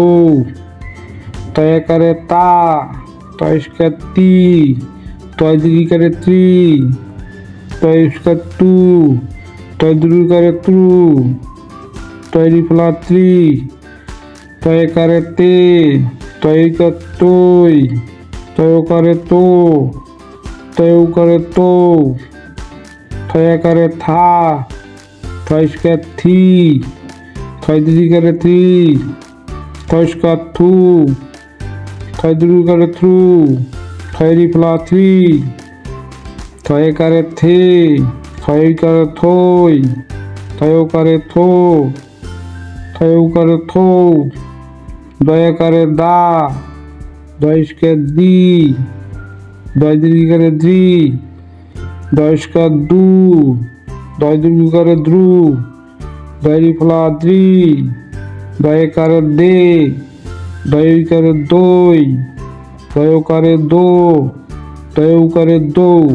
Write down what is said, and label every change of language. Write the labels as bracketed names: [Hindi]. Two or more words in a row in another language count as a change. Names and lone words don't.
[Bangla] তয়াকারে তা, তয়স্কার তি, তয় দীর্ঘিকারে ত্রি, তয়স্কার টু, তয় দীর্ঘিকারে ত্রু, তয় রিফলা ত্রি, তয়কারে তে, তয়কার তৈ, তয়কারে তো, তয়কারে তো, থয়াকারে থা, থয়স্কার থি, থয়দিকারে থ্রি, থয়স্কার থু, থয়দুকারে থ্রু, থয়রি ফলা থ্রি, থয়কারে থে, থয়কারে থই, থয়কারে থো, থয়কারে থো, দয়াকারে দা, দয়স্কার দি, দয়দিকারে দ্রি, দয়স্কার দু, দয়দুকারে দ্রু, দয়রি ফলা দ্রি, দয়কারে দে, দয়কারে দই, দয়কারে দো, দয়কারে দৌ,